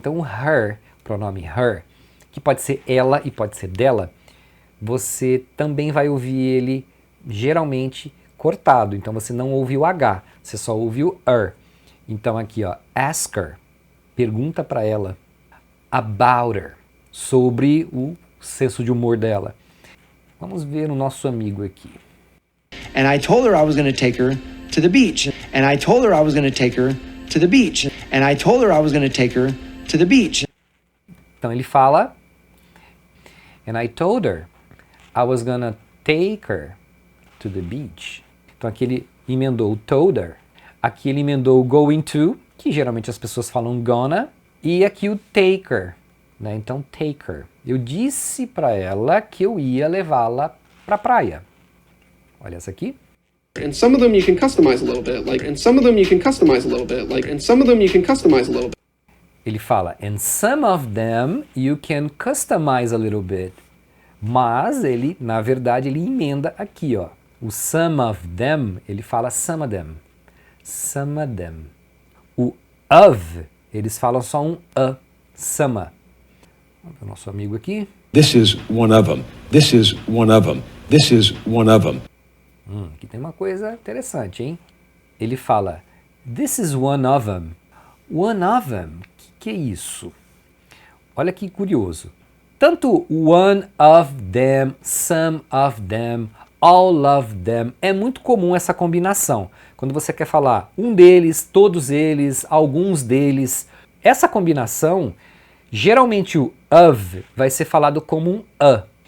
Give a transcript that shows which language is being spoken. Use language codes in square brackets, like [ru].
[pt] Então, her, pronome her, que pode ser ela e pode ser dela, você também vai ouvir ele geralmente cortado. Então, você não ouve o H, você só ouve o er. Então, aqui, ó, ask her, pergunta para ela about her, sobre o senso de humor dela. Vamos ver o nosso amigo aqui. [en] And I told her I was going to take her to the beach. And I told her I was going to take her to the beach. And I told her I was going to take her to the beach. [pt] Então ele fala [en] and I told her I was going to take her to the beach. [pt] Então aqui ele emendou told her. Aqui ele emendou going to, que geralmente as pessoas falam gonna, e aqui o take her, né? Então take her. Eu disse para ela que eu ia levá-la para a praia. Olha essa aqui. [en] And some of them you can customize a little bit, like, and some of them you can customize a little bit, like, and some of them you can customize a little bit. [pt] Ele fala, [en] and some of them you can customize a little bit. [pt] Mas ele, na verdade, ele emenda aqui, ó. [en] O some of them, [pt] ele fala [en] some of them. Some of them. [pt] O of, eles falam só um a, some. Vamos ver o nosso amigo aqui. [en] This is one of them. This is one of them. This is one of them. [pt] Aqui tem uma coisa interessante, hein? Ele fala, [en] this is one of them. One of them, [pt] que é isso? Olha que curioso. Tanto [en] one of them, some of them, [pt] all of them, é muito comum essa combinação. Quando você quer falar um deles, todos eles, alguns deles. Essa combinação, geralmente o of vai ser falado como um a.